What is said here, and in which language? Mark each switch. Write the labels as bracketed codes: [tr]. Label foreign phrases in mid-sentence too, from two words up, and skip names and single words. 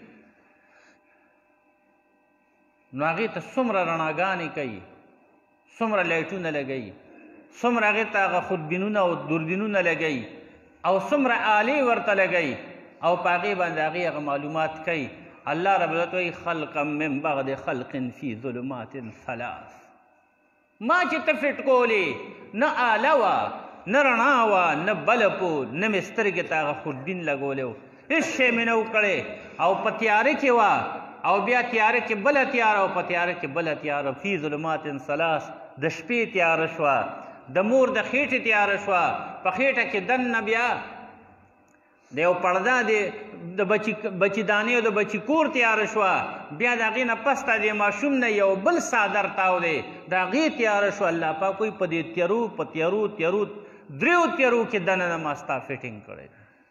[ps] نو هغې ته څومره رڼاګانې کوي څومره لایټونه لګوي څومره هغې ته هغه خودبینونه او دوربینونه لګوي او څومره آلې ورته لګوي او په هغې باندې هغې هغه معلومات کوي الله رب العزت وایي [ar] خلقا من بعد خلق فی ظلمات ثلاث [ps] ما چې ته فټ کولې نه آله وه نه رڼا وه نه بلپ و نه مې سترګې ته هغه خودبین لګولی و هېڅ شی مې نه و کړی او په تیاره کې وه او بیا تیاره کې بله تیاره او په تیاره کې بله تیاره [ar] فی ظلمات ثلاث [ps] د شپې تیاره شوه د مور د خېټې تیاره شوه په خېټه کې دننه بیا د یو پړده د بچي دانې او د بچي کور تیاره شوه بیا د هغې نه پس ته د ماشوم نه یو بل څادر تاو دی د هغې تیاره شوه الله پاک وایي په دې تیارو په تیارو تیارو دریو تیارو کې دننه ما ستا فټینګ کړی دی